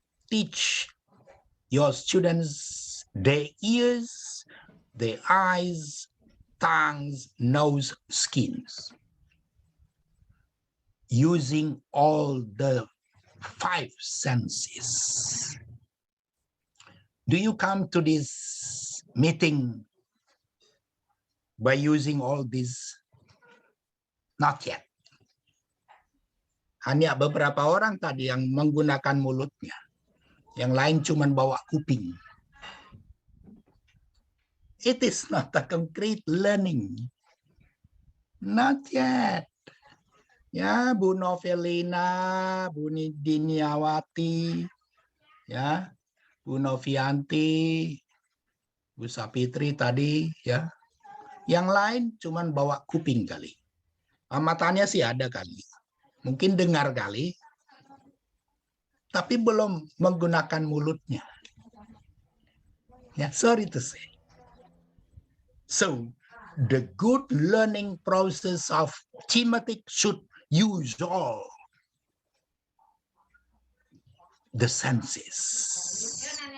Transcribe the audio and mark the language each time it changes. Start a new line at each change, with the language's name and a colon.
English: Teach your students their ears, their eyes, tongues, nose, skins, using all the 5 senses. Do you come to this meeting by using all these? Not yet.
Indonesian: Hanya beberapa orang tadi yang menggunakan mulutnya. Yang lain cuma bawa kuping.
English: It is not a concrete learning. Not yet.
Indonesian: Ya, Bu Novelina, Bu Diniawati, ya, Bu Novianti, Bu Sapitri tadi, ya. Yang lain cuman bawa kuping kali. Matanya sih ada kali. Mungkin dengar kali, tapi belum menggunakan mulutnya.
English: Ya, sorry to say. So, the good learning process of thematic should use all the senses.